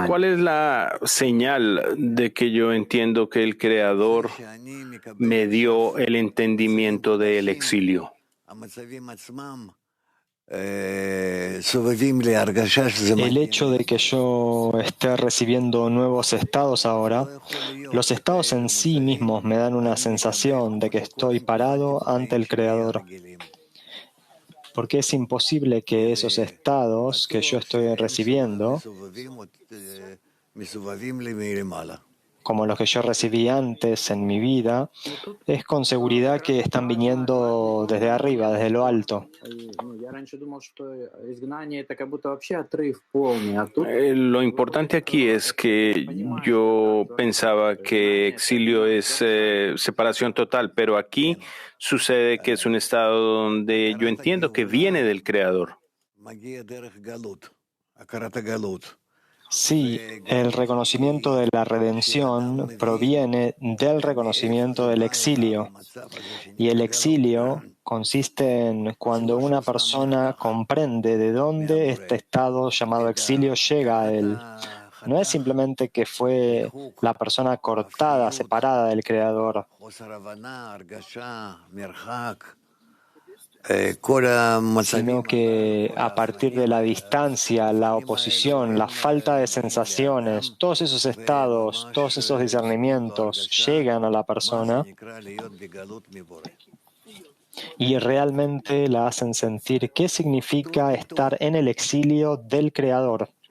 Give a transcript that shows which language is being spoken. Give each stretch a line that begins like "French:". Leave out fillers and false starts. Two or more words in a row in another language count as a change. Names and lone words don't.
Spanish: ¿Cuál es la señal de que yo entiendo que el Creador
Hebrew: שאני מקבל
Spanish: me dio el entendimiento del exilio?
Hebrew: המצבים עצמם סובבים לי הרגשה שזה
Spanish: El hecho de que yo esté recibiendo nuevos estados ahora, los estados en sí mismos me dan una sensación de que estoy parado ante el Creador, porque es imposible que esos estados que yo estoy recibiendo,
Hebrew: מסובבים לי מלמעלה.
Spanish: como los que yo recibí antes en mi vida, es con seguridad que están viniendo desde arriba, desde lo alto.
Russian: Я раньше думал, что изгнание это как будто вообще отрыв полный, а тут
Spanish: Lo importante aquí es que yo pensaba que exilio es separación total, pero aquí sucede que es un estado donde yo entiendo que viene del Creador.
Hebrew: מגיע דרך גלות, הכרת הגלות.
Spanish: Sí, el reconocimiento de la redención proviene del reconocimiento del exilio. Y el exilio consiste en cuando una persona comprende de dónde este estado llamado exilio llega a él. No es simplemente que fue la persona cortada, separada del Creador,
Hebrew: חוסר הבנה, הרגשה, מרחק.
Spanish: sino que a partir de la distancia, la oposición, la falta de sensaciones, todos esos estados, todos esos discernimientos llegan a la persona y realmente la hacen sentir qué significa estar en el exilio del Creador.